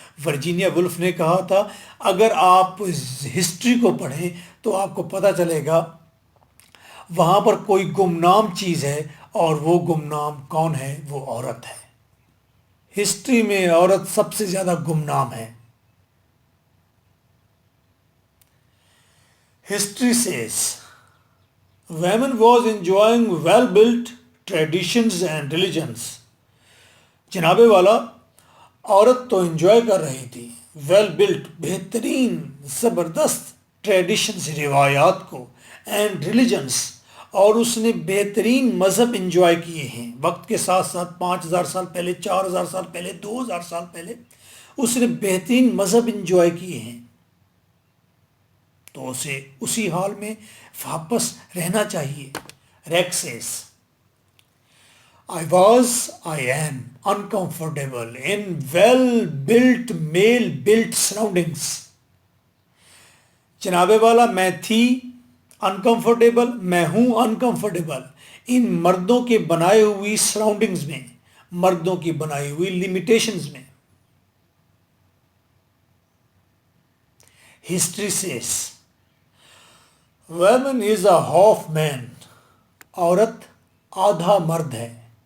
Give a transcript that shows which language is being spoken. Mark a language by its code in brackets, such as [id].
[ur] Virginia wolf نے کہا تھا اگر آپ ہسٹری کو پڑھیں تو آپ کو پتہ چلے گا وہاں پر کوئی گمنام چیز ہے، اور وہ گمنام کون ہے؟ وہ عورت ہے. ہسٹری میں عورت سب سے زیادہ گمنام ہے. [en] History says women was enjoying well built traditions and religions. [ur] جناب والا عورت تو انجوائے کر رہی تھی ویل بلٹ بہترین زبردست ٹریڈیشنز روایات کو، اینڈ ریلیجنس، اور اس نے بہترین مذہب انجوائے کیے ہیں. وقت کے ساتھ ساتھ 5000 سال پہلے، 4000 سال پہلے، 2000 سال پہلے اس نے بہترین مذہب انجوائے کیے ہیں. تو اسے اسی حال میں واپس رہنا چاہیے. [en] ریکسیس I was, I am uncomfortable in well-built, male-built surroundings. [ur] جناب والا میں تھی uncomfortable، میں ہوں uncomfortable ان مردوں کے بنائے ہوئی سراؤنڈنگز میں، مردوں کی بنائی ہوئی لمیٹیشنز میں. [en] History says woman is a half man. [ur] عورت آدھا مرد ہے.